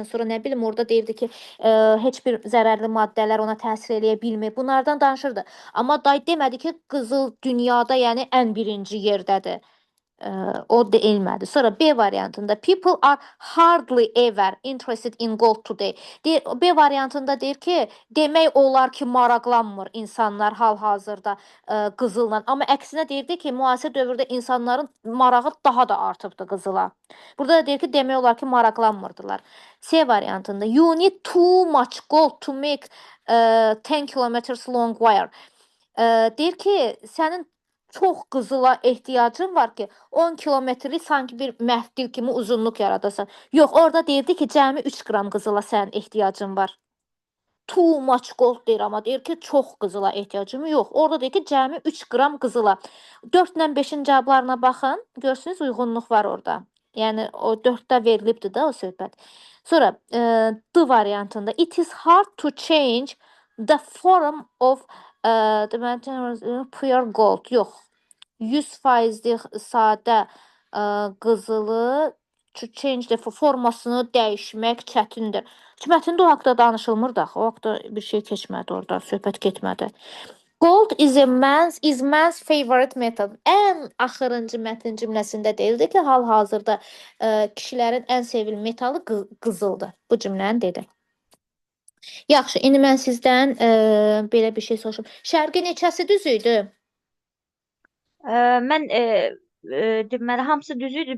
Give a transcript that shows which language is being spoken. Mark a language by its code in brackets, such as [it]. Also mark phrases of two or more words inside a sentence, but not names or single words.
[az] Sonra nə bilim orada deyirdi ki, heç bir zərərli maddələr ona təsir eləyə bilmir. Bunlardan danışırdı. Amma day demədi ki, qızıl dünyada yəni ən birinci yerdədir. O deyilmədi. Sonra B variantında [en] people are hardly ever interested in gold today. [az] B variantında deyir ki, demək olar ki, maraqlanmır insanlar hal-hazırda qızılla. Amma əksinə deyirdi ki, müasir dövrdə insanların marağı daha da artıbdı qızıla. Burada da deyir ki, demək olar ki, maraqlanmırdılar. C variantında [en] you need too much gold to make 10 kilometers long wire. [az] Deyir ki, sənin çox qızıla ehtiyacın var ki, 10 kilometri sanki bir məhdil kimi uzunluq yaradasan. Yox, orada deyirdi ki, cəmi 3 qram qızıla sənin ehtiyacın var. [en] too much gold [az] deyir, amma deyir ki, çox qızıla ehtiyacım yox. Orada deyir ki, cəmi 3 qram qızıla. 4 ilə 5-in cavablarına baxın. Görsünüz, uyğunluq var orada. Yəni o 4-də verilibdir də o söhbət. Sonra D variantında [en] it is hard to change the form of pure gold. [az] Yox. 100%lik sadə qızılı [en] to change [az] the formasını dəyişmək çətindir. Mətndə o haqda danışılmır da, o haqda bir şey keçmədi orada, söhbət getmədi. [en] Gold is man's favorite metal. [az] Ən axırıncı mətn cümləsində deyildi ki, hal-hazırda kişilərin ən sevimli metalı qızıldır. Bu cümləni dedi. Yaxşı, indi mən sizdən belə bir şey soruşum. Şərqi neçəsi düz idi? Mən deməli hamısı düz idi.